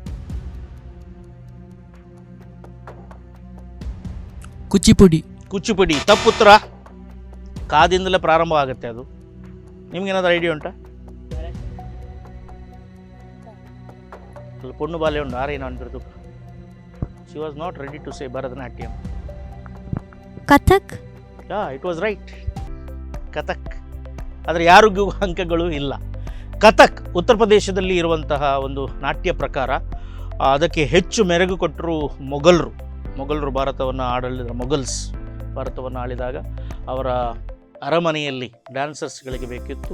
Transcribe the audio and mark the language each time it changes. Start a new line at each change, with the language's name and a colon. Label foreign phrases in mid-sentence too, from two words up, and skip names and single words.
Kannada: ಕುಚಿಪುಡಿ. ಕುಚಿಪುಡಿ ತಪ್ಪುತ್ತರ. ಕಾದಿಂದಲೇ ಪ್ರಾರಂಭ ಆಗುತ್ತೆ ಅದು. ನಿಮ್ಗೇನಾದರೂ ಐಡಿಯಾ ಉಂಟಾ?
Tulu: ಪೊಣ್ಣು ಬಾಲೆ ಉಂಟು ಆರೇನು ಅನ್ಬಿಡ್ತು.
English: She was not ready to say Bharatanatyam. ಕಥಕ್. Ya, it was right, Kathak.
Kannada: ಆದರೆ ಯಾರಿಗೂ ಅಂಕಗಳು ಇಲ್ಲ. ಕಥಕ್ ಉತ್ತರ ಪ್ರದೇಶದಲ್ಲಿ ಇರುವಂತಹ ಒಂದು ನಾಟ್ಯ ಪ್ರಕಾರ. ಅದಕ್ಕೆ ಹೆಚ್ಚು ಮೆರುಗು ಕೊಟ್ಟರು ಮೊಘಲರು ಭಾರತವನ್ನು ಮೊಘಲ್ಸ್ ಭಾರತವನ್ನು ಆಳಿದಾಗ ಅವರ ಅರಮನೆಯಲ್ಲಿ ಡ್ಯಾನ್ಸರ್ಸ್ಗಳಿಗೆ ಬೇಕಿತ್ತು.